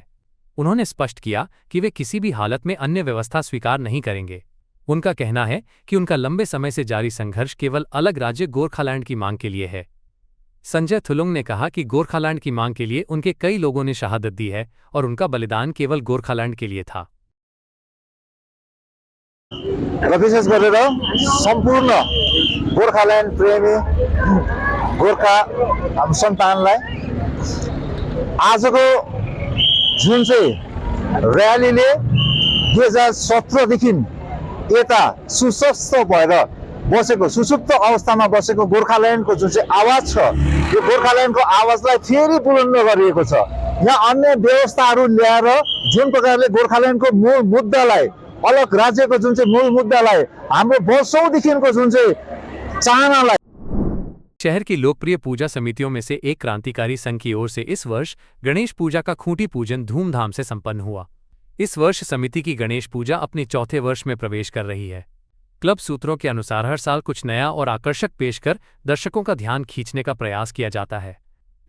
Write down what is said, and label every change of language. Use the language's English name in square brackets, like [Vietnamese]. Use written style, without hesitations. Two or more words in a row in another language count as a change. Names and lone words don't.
[Hindi] उन्होंने स्पष्ट किया कि वे किसी भी हालत में अन्य व्यवस्था स्वीकार नहीं करेंगे। उनका कहना है कि उनका लंबे समय से जारी संघर्ष केवल अलग राज्य गोरखालैंड की मांग के लिए है। संजय थुलुंग ने कहा कि गोरखालैंड की मांग के लिए उनके कई लोगों ने शहादत दी है और उनका बलिदान केवल गोरखालैंड के लिए था। [Nepali] विशेष गरेर सम्पूर्ण गोरखाल्यान्ड प्रेमी गोर्खा हाम्रो सन्तानलाई आजको जुन चाहिँ र्यालीले 2017 देखि यता सुस्वस्थ भएर बसेको, सुसुप्त अवस्थामा बसेको गोर्खाल्यान्डको जुन चाहिँ आवाज छ, यो गोर्खाल्यान्डको आवाजलाई फेरि बुलन्द गरिएको छ। यहाँ अन्य व्यवस्थाहरू ल्याएर जुन प्रकारले गोर्खाल्यान्डको मूल मुद्दालाई, अलग राज्यको जुन चाहिँ मूल मुद्दालाई, हाम्रो वर्षौंदेखिको जुन चाहिँ चाहनालाई। [Hindi] शहर की लोकप्रिय पूजा समितियों में से एक क्रांतिकारी संघ की ओर से इस वर्ष गणेश पूजा का खूंटी पूजन धूमधाम से संपन्न हुआ। इस वर्ष समिति की गणेश पूजा अपने चौथे वर्ष में प्रवेश कर रही है। क्लब सूत्रों के अनुसार हर साल कुछ नया और आकर्षक पेश कर दर्शकों का ध्यान खींचने का प्रयास किया जाता है।